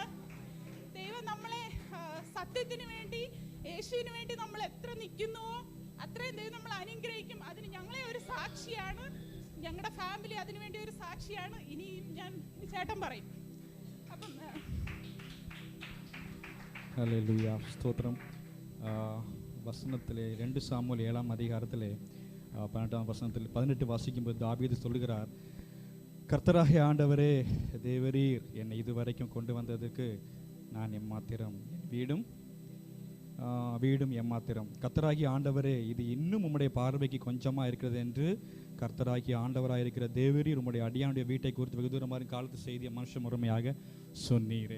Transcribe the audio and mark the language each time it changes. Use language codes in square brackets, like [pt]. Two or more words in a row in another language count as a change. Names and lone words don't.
[ml] ദൈവം നമ്മളെ സത്യത്തിന് വേണ്ടി, യേശുവിന് വേണ്ടി നമ്മൾ എത്ര നിൽക്കുന്നുവോ അത്രയും ദൈവം നമ്മൾ അനുഗ്രഹിക്കും. അതിന് ഞങ്ങളെ ഒരു സാക്ഷിയാണ്, ഞങ്ങളുടെ ഫാമിലി അതിനുവേണ്ടി ഒരു സാക്ഷിയാണ്. ഇനിയും ഞാൻ ചേട്ടൻ പറയും. അപ്പം ഹല്ലേലൂയ, സ്തോത്രം. [ta] വசனத்திலே 2 சாமுவேல் 7ஆம் அதிகாரத்திலே 18ஆம் வசனத்தில் 18 வாசிக்கும்போது தாவீது சொல்கிறார், கர்த்தராகிய ஆண்டவரே தேவரீர் என்னை இதுவரைக்கும் கொண்டு வந்ததுக்கு நான் எம்மாத்திரம், என் வீடும் எம்மாத்திரம். கர்த்தராகிய ஆண்டவரே, இது இன்னும் உம்முடைய பார்வைக்கு கொஞ்சமாக இருக்கிறது என்று கர்த்தராகிய ஆண்டவராக இருக்கிற தேவரீர் உம்முடைய அடியானுடைய வீட்டை குறித்து வெகு தூரமாக காலத்து செய்திய மனுஷ முறைமையாக சொன்னீரே.